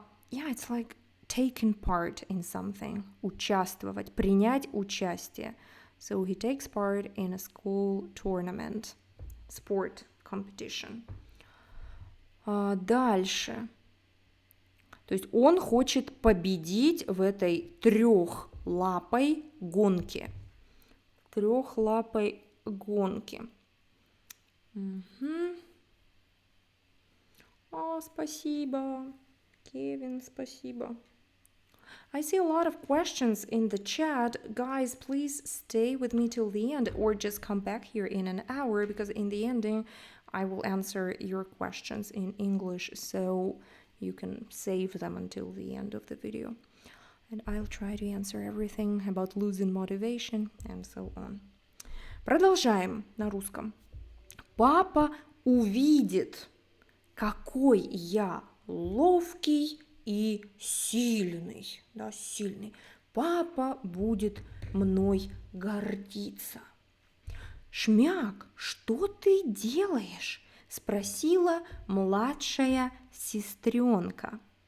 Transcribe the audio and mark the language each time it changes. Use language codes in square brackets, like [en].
[en] Yeah, it's like taking part in something. [ru] Участвовать, принять участие. [en] So he takes part in a school tournament, sport competition. [ru] Дальше. То есть он хочет победить в этой трехлапой гонке. Трехлапой гонке. О, спасибо. Кевин, спасибо. [en] I see a lot of questions in the chat. Guys, please stay with me till the end or just come back here in an hour because in the ending I will answer your questions in English so you can save them until the end of the video. And I'll try to answer everything about losing motivation and so on. [ru] Продолжаем на русском. Папа увидит, какой я ловкий и сильный, да, сильный. Папа будет мной гордиться. Шмяк, что ты делаешь? Спросила младшая сестренка.